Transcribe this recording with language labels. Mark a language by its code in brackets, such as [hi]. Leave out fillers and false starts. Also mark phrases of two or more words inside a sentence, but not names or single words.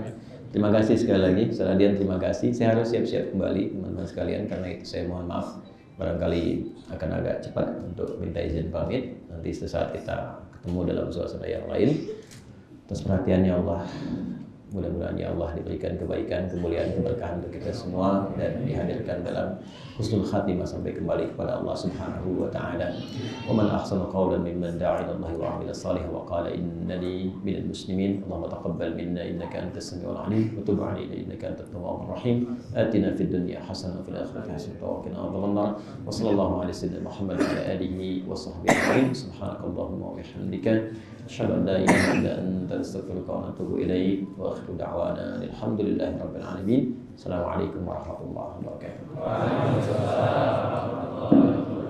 [id] Terima kasih sekali lagi, Saradian terima kasih. Saya harus siap-siap kembali teman-teman sekalian, karena itu saya mohon maaf barangkali akan agak cepat untuk minta izin pamit. Nanti sesaat kita ketemu dalam suasana yang lain. Atas perhatiannya Allah, mudah-mudahan ya Allah diberikan kebaikan, kemuliaan, keberkahan untuk kita semua dan dihadirkan dalam [ar] حسن الخاتمة [id] sampai kembali kepada Allah [ar] سبحانه وتعالى. ومن أحسن قولا ممن دعا إلى الله وعمل صالحا وقال إنني من المسلمين. اللهم تقبل منا إنك أنت السميع العليم وتب علينا إنك أنت التواب الرحيم. آتنا في الدنيا حسنة وفي الآخرة حسنة وقنا عذاب النار. وصلى الله على سيدنا محمد وعلى آله وصحبه أجمعين. سبحانك اللهم وبحمدك أشهد أن لا إله إلا أنت أستغفرك وأتوب إليك. وآخر دعوانا الحمد لله رب العالمين. السلام عليكم ورحمة الله وبركاته.